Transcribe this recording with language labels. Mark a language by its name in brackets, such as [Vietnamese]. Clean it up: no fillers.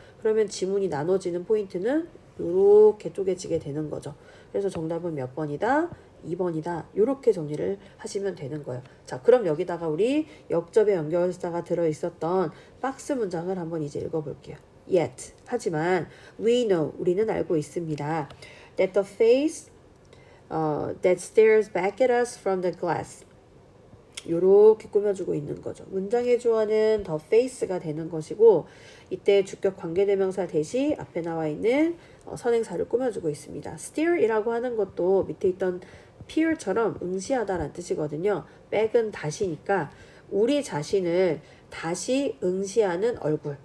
[Korean] 그러면 지문이 나눠지는 포인트는 이렇게 쪼개지게 되는 거죠. 그래서 정답은 몇 번이다? 2번이다. 이렇게 정리를 하시면 되는 거예요. 자, 그럼 여기다가 우리 역접의 연결사가 들어있었던 박스 문장을 한번 이제 읽어볼게요. Yet, 하지만 [English] we know, [Korean] 우리는 알고 있습니다. [English] That the face that stares back at us from the glass, [Korean] 요렇게 꾸며주고 있는 거죠. 문장의 주어는 the face가 되는 것이고 이때 주격 관계대명사 대시 앞에 나와 있는 선행사를 꾸며주고 있습니다. steer이라고 하는 것도 밑에 있던 peer처럼 응시하다라는 뜻이거든요. back은 다시니까 우리 자신을 다시 응시하는 얼굴.